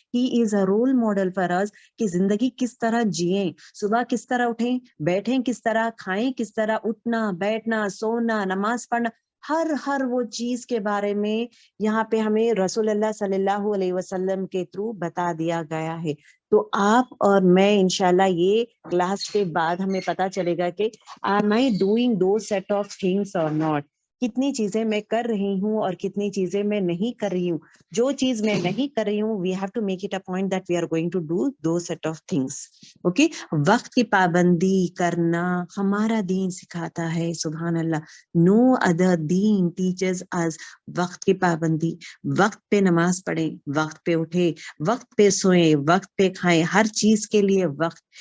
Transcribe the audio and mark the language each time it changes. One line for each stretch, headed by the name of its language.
English: he is a role model for us
Urdu: کہ زندگی کس طرح جئیں، صبح کس طرح اٹھیں، بیٹھیں کس طرح، کھائیں کس طرح، اٹھنا بیٹھنا سونا نماز پڑھنا، ہر وہ چیز کے بارے میں یہاں پہ ہمیں رسول اللہ صلی اللہ علیہ وسلم کے تھرو بتا دیا گیا ہے. تو آپ اور میں انشاءاللہ یہ کلاس کے بعد ہمیں پتا چلے گا کہ
English: am I doing those set of things or not.
Urdu: کتنی چیزیں میں کر رہی ہوں اور کتنی چیزیں میں نہیں کر رہی ہوں. جو چیز میں نہیں کر رہی ہوں
English: we have to make it a point that we are going to do those set of things.
Urdu: Okay, وقت کی پابندی کرنا ہمارا دین سکھاتا ہے. سبحان اللہ,
English: no other than teachers اس
Urdu: وقت کی پابندی. وقت پہ نماز پڑھیں, وقت پہ اٹھے, وقت پہ سوئیں, وقت پہ کھائیں, ہر چیز کے لیے وقت.